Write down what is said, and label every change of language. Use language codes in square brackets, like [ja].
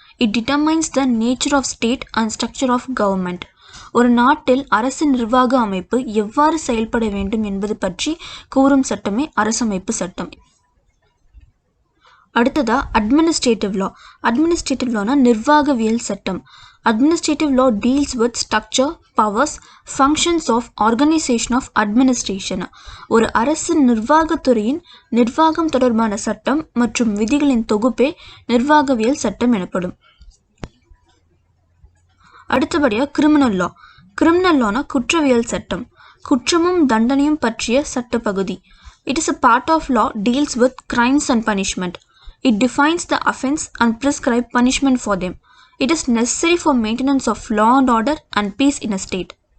[en] It determines the nature of state and structure of government. [ta] ஒரு நாட்டில் அரசு நிர்வாக அமைப்பு எவ்வாறு செயல்பட வேண்டும் என்பது பற்றி கூறும் சட்டமே அரசமைப்பு சட்டம். அடுத்ததா அட்மினிஸ்ட்ரேட்டிவ் லா. அட்மினிஸ்ட்ரேட்டிவ் லானா நிர்வாகவியல் சட்டம். [en] Administrative law deals with structure, powers, functions of organization of administration. [ta] ஒரு அரசு நிர்வாகத்துறையின் நிர்வாகம் தொடர்பான சட்டம் மற்றும் விதிகளின் தொகுப்பே நிர்வாகவியல் சட்டம் எனப்படும். அடுத்தபடியாக கிரிமினல் லா. கிரிமினல் லானா குற்றவியல் சட்டம், குற்றமும் தண்டனையும் பற்றிய சட்டப்பகுதி. [en] It is a part of law deals with crimes and punishment. It defines the offense and prescribes punishment for them. It is necessary for maintenance of law and order and peace in a state.